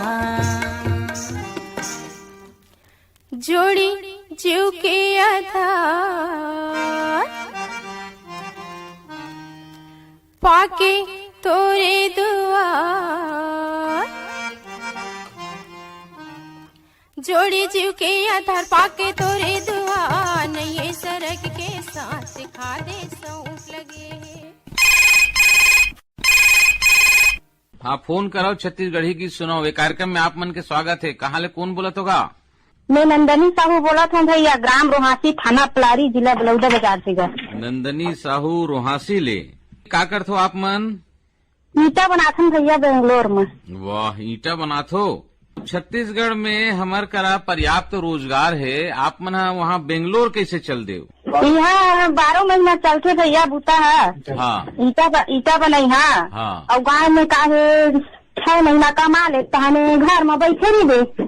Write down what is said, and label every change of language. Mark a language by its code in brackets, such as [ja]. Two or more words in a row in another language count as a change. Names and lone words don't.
[hne] जोड़ी जीव के आधार, पाके तोरे दुआर। जोड़ी जीव के आधार, पाके तोरे दुआर। नये सरग के साथ सिखा दे सौंफ लगे। हाँ, फोन कराओ छत्तीसगढ़ी की सुनाओ। ये कार्यक्रम में आप मन के स्वागत है। कहाँ ले कौन बोलत होगा? मैं नंदनी साहू बोला था भैया, ग्राम रोहासी, थाना पलारी, जिला बलौदा बाजार से। नंदनी साहू रोहासी ले का करथो आप मन? ईटा बनाथन भैया बेंगलोर में। वाह, ईटा बनाथो। छत्तीसगढ़ में हमार करा पर्याप्त रोजगार है, आप मन वहाँ बेंगलोर कैसे चल देव? यहाँ 12 महीना चलते भैया बूता है। हाँ, ईटा बनाई है। हाँ। और गाँव में का 6 महीना कमा लेता है, घर में बैठे नहीं दे।